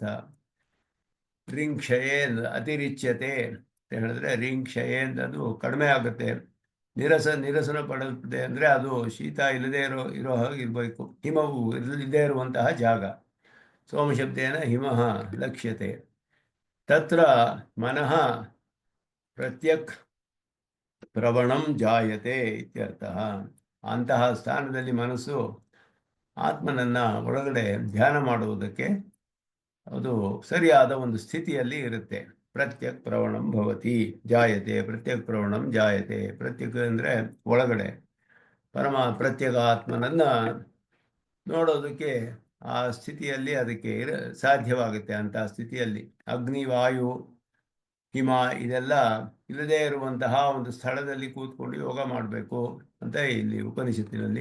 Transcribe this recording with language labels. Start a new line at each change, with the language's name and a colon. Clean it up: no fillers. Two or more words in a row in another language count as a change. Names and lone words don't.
Sanskrit: ರಿಂಕ್ಷಯೇ ಅತಿರಿಚ್ಯತೆ
Kannada: ಅಂತ ಹೇಳಿದ್ರೆ ರಿಂಕ್ಷಯೇ ಅಂತ ಅದು ಕಡಿಮೆ ಆಗುತ್ತೆ. ನಿರಸನ ಪಡುತ್ತೆ ಅಂದರೆ ಅದು ಶೀತ ಇಲ್ಲದೆ ಇರೋ ಹಾಗೆ ಇರಬೇಕು. ಹಿಮವು ಇಲ್ಲದೇ ಇರುವಂತಹ ಜಾಗ.
Sanskrit: ಸೋಮಶಬ್ದೇನ ಹಿಮಃ ಲಕ್ಷ್ಯತೆ. ತತ್ರ ಮನಃ ಪ್ರತ್ಯಕ್ ಪ್ರವಣಂ ಜಾಯತೆ ಇತ್ಯರ್ಥಃ.
Kannada: ಅಂತಹ ಸ್ಥಾನದಲ್ಲಿ ಮನಸ್ಸು ಆತ್ಮನನ್ನ ಒಳಗಡೆ ಧ್ಯಾನ ಮಾಡುವುದಕ್ಕೆ ಅದು ಸರಿಯಾದ ಒಂದು ಸ್ಥಿತಿಯಲ್ಲಿ ಇರುತ್ತೆ.
Sanskrit: ಪ್ರತ್ಯಕ್ ಪ್ರವಣಂ ಭವತಿ ಜಾಯತೆ. ಪ್ರತ್ಯಕ್ ಪ್ರವಣಂ ಜಾಯತೆ.
Kannada: ಪ್ರತ್ಯಕ್ ಅಂದರೆ ಒಳಗಡೆ ಪ್ರತ್ಯೇಕ ಆತ್ಮನನ್ನ ನೋಡೋದಕ್ಕೆ ಆ ಸ್ಥಿತಿಯಲ್ಲಿ ಅದಕ್ಕೆ ಸಾಧ್ಯವಾಗುತ್ತೆ. ಅಂತಹ ಸ್ಥಿತಿಯಲ್ಲಿ ಅಗ್ನಿ, ವಾಯು, ಹಿಮ ಇದೆಲ್ಲ ಇಲ್ಲದೇ ಇರುವಂತಹ ಒಂದು ಸ್ಥಳದಲ್ಲಿ ಕೂತ್ಕೊಂಡು ಯೋಗ ಮಾಡಬೇಕು ಅಂತ ಇಲ್ಲಿ ಉಪನಿಷತ್ತಿನಲ್ಲಿ